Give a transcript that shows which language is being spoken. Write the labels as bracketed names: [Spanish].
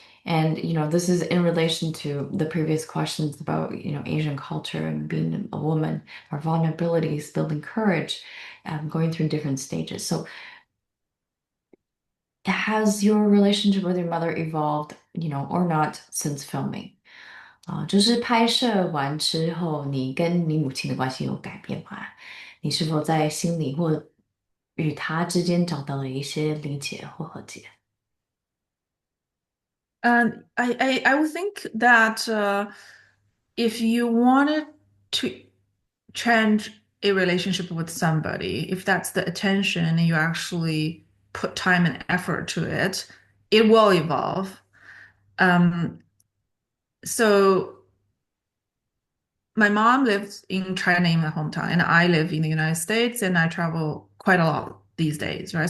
[English] And, this is in relation to the previous questions about, Asian culture and being a woman, our vulnerabilities, building courage, going through different stages. So has your relationship with your mother evolved, or not since filming? [Chinese] 就是拍摄完之后，你跟你母亲的关系有改变吗？你是否在心里或与她之间找到了一些理解或和解？ [English] And I would think that if you wanted to change a relationship with somebody, if that's the attention and you actually put time and effort to it, it will evolve. Um, so my mom lives in China in my hometown, and I live in the United States, and I travel quite a lot these days, right?